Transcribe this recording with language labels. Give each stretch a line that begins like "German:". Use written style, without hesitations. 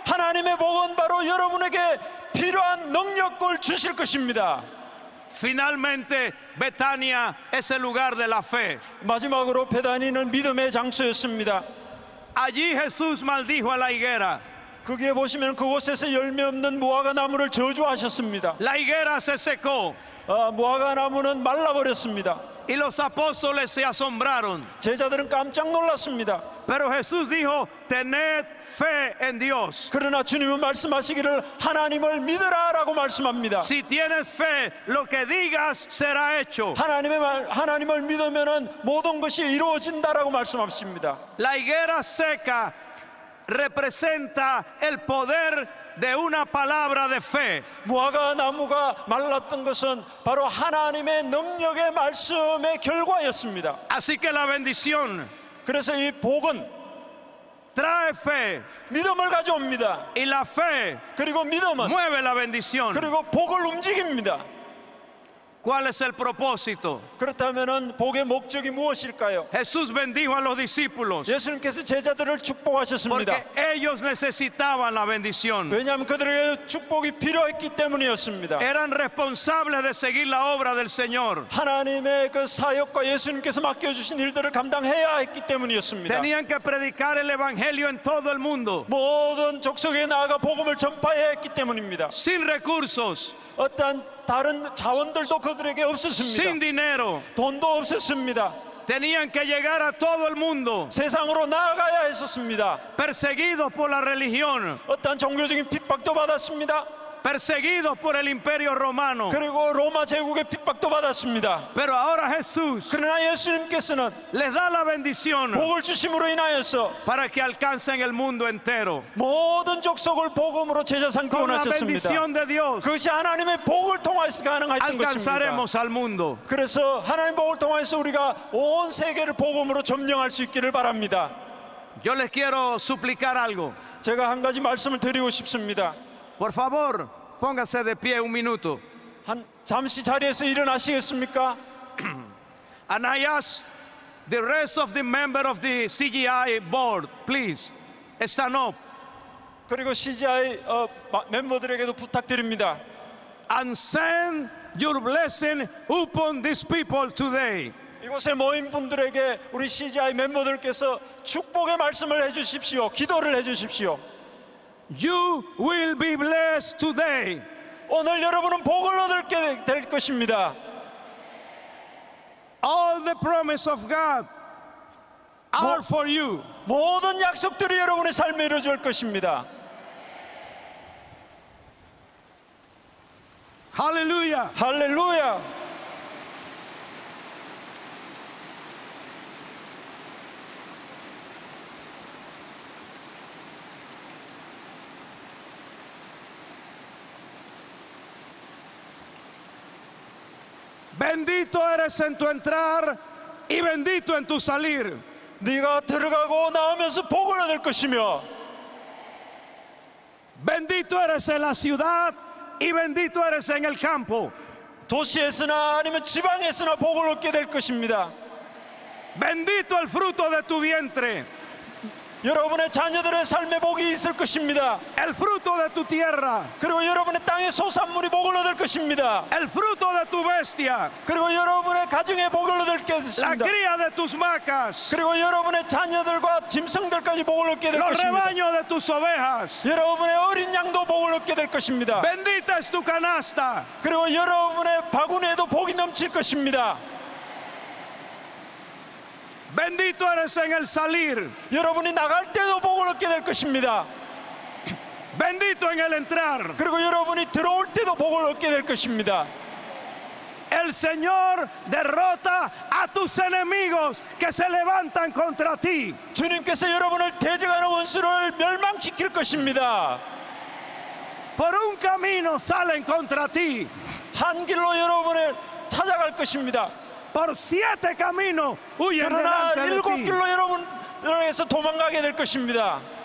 Korean: 하나님의 복은 바로 여러분에게 필요한 능력을 주실 것입니다.
Spanish: Finalmente, Betania es el lugar de la fe.
Korean: 마지막으로 베다니는 믿음의 장소였습니다.
Spanish: Allí Jesús maldijo a la higuera.
Korean: 거기에 보시면 그곳에서 열매 없는 무화과 나무를 저주하셨습니다.
Spanish: La higuera se secó
Korean: 무화과 나무는 말라버렸습니다.
Spanish: y los apóstoles se asombraron.
Korean: 제자들은 깜짝 놀랐습니다.
Spanish: Pero Jesús dijo, tened fe en Dios.
Korean: 그러나 주님은 말씀하시기를 하나님을 믿으라라고 말씀합니다.
Spanish: Si tienes fe, lo que digas será hecho.
Korean: 하나님을 믿으면은 모든 것이 이루어진다라고 말씀하십니다.
Spanish: La higuera seca representa el poder de una palabra de fe.
Korean: 무화과 나무가 말랐던 것은 바로 하나님의 능력의 말씀의 결과였습니다.
Spanish: Así que la bendición
Korean: 그래서 이 복은
Spanish: trae fe
Korean: 믿음을 가져옵니다.
Spanish: y la fe
Korean: 그리고 믿음은
Spanish: mueve la bendición.
Korean: 그리고 복을 움직입니다.
Spanish: ¿Cuál es el propósito?
Korean: 그렇다면은 복의 목적이 무엇일까요?
Spanish: Jesús bendijo a los discípulos
Korean: 예수님께서 제자들을 축복하셨습니다.
Spanish: porque ellos necesitaban la bendición.
Korean: 왜냐하면 그들에게 축복이 필요했기 때문이었습니다.
Spanish: Eran responsables de seguir la obra del Señor.
Korean: 하나님의 그 사역과 예수님께서 맡겨주신 일들을 감당해야 했기 때문이었습니다.
Spanish: Tenían que predicar el evangelio en todo el mundo.
Korean: 모든 족속에 나아가 복음을 전파해야 했기 때문입니다.
Spanish: Sin recursos,
Korean: 어떠한 다른 자원들도 그들에게 없었습니다.
Spanish: sin dinero.
Korean: 돈도 없었습니다.
Spanish: Tenían que llegar a todo el mundo.
Korean: 세상으로 나아가야 했었습니다.
Spanish: Perseguidos por la religión,
Korean: 어떠한 종교적인 핍박도 받았습니다.
Spanish: perseguidos por el imperio romano.
Korean: 그리고 로마 제국의 핍박도 받았습니다.
Spanish: Pero ahora Jesús
Korean: 그러나 예수님께서는
Spanish: les da la bendición
Korean: 복을 주심으로 인하여서
Spanish: para que alcancen el mundo entero.
Korean: 모든 족속을 복음으로 제자 삼기
Spanish: Con la
Korean: 원하셨습니다.
Spanish: bendición de Dios
Korean: 그것이 하나님의 복을 통하여서 가능했던 것입니다.
Spanish: alcanzaremos al mundo.
Korean: 그래서 하나님의 복을 통하여서 우리가 온 세계를 복음으로 점령할 수 있기를 바랍니다.
Spanish: Yo les quiero suplicar algo.
Korean: 제가 한 가지 말씀을 드리고 싶습니다.
Spanish: Por favor, póngase de pie un minuto.
Korean: 잠시 자리에서 일어나시겠습니까?
English: And I ask the rest of the members of the CGI board, please, stand up
Korean: 그리고 CGI 멤버들에게도 부탁드립니다.
English: and send your blessing upon these people today.
Korean: 이곳에 모인 분들에게 우리 CGI 멤버들께서 축복의 말씀을 해주십시오. 기도를 해주십시오.
English: You will be blessed today.
Korean: 오늘 여러분은 복을 얻게 될 것입니다.
English: All the promise of God are for you.
Korean: 모든 약속들이 여러분의 삶에 이루어질 것입니다.
English: Hallelujah.
Korean: 할렐루야.
Spanish: Bendito eres en tu entrar y bendito en tu salir.
Korean: 네가 들어가고 나오면서 복을 얻을 것이며
Spanish: Bendito eres en la ciudad y bendito eres en el campo.
Korean: 도시에서나 아니면 지방에서나 복을 얻게 될 것입니다.
Spanish: Bendito el fruto de tu vientre,
Korean: 여러분의 자녀들의 삶에 복이 있을 것입니다.
Spanish: el fruto de tu tierra,
Korean: 그리고 여러분의 땅의 소산물이 복을 얻을 것입니다.
Spanish: el fruto de tu bestia,
Korean: 그리고 여러분의 가정에 복을 얻을
Spanish: la
Korean: 것입니다.
Spanish: cría de tus vacas,
Korean: 그리고 여러분의 자녀들과 짐승들까지 복을 얻게 될
Spanish: los
Korean: 것입니다.
Spanish: rebaños de tus ovejas.
Korean: 여러분의 어린 양도 복을 얻게 될 것입니다.
Spanish: Bendita es tu canasta.
Korean: 그리고 여러분의 바구니에도 복이 넘칠 것입니다.
Spanish: Bendito eres en el salir.
Korean: 여러분이 나갈 때도 복을 얻게 될 것입니다.
Spanish: Bendito en el entrar.
Korean: 그리고 여러분이 들어올 때도 복을 얻게 될 것입니다.
Spanish: El Señor derrota a tus enemigos que se levantan contra ti.
Korean: 주님께서 여러분을 대적하는 원수를 멸망시킬 것입니다.
Spanish: Por un camino salen contra ti.
Korean: 한 길로 여러분을 찾아갈 것입니다.
Spanish: Por 7 caminos huyen
Korean: 그러나
Spanish: delante de 7 ti.
Korean: 길로 여러분에서 도망가게 될 것입니다.